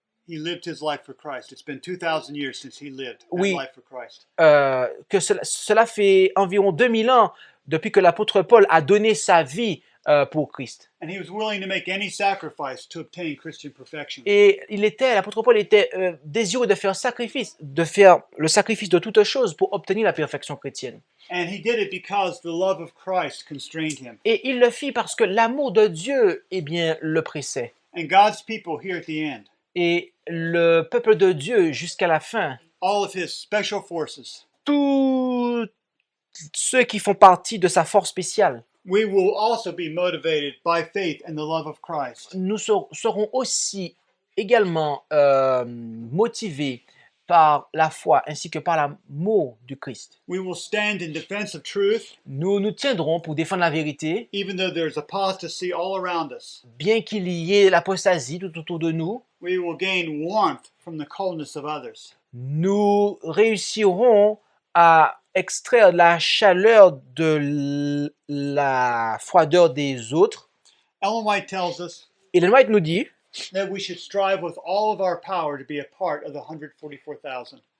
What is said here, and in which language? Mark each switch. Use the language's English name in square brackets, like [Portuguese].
[English] He lived his life for Christ. It's been 2,000 years since he lived that [French] Oui. [English] life for Christ. [French] cela fait environ 2000 ans depuis que l'apôtre Paul a donné sa vie pour Christ. [English] And he was willing to make any sacrifice to obtain Christian perfection. [French] Et l'apôtre Paul était désireux de faire le sacrifice de toutes choses pour obtenir la perfection chrétienne. [English] And he did it because the love of Christ constrained him. [French] Et il le fit parce que l'amour de Dieu, eh bien, le pressait. [English] And God's people here at the end, [French] Et le peuple de Dieu jusqu'à la fin, [English] all of his special forces, [French] tous ceux qui font partie de sa force spéciale, [English] we will also be motivated by faith and the love of Christ. [French] nous serons aussi également motivés par la foi ainsi que par l'amour du Christ. [English] We will stand in defense of truth, [French] Nous nous tiendrons pour défendre la vérité, [English] even though there's apostasy all around us. [French] bien qu'il y ait l'apostasie tout autour de nous. [English] We will gain warmth from the coldness of others. [French] Nous réussirons à extraire la chaleur de la froideur des autres. [English] Ellen White tells us [French] Ellen White nous dit [English] that we should strive with all of our power to be a part of the 144,000.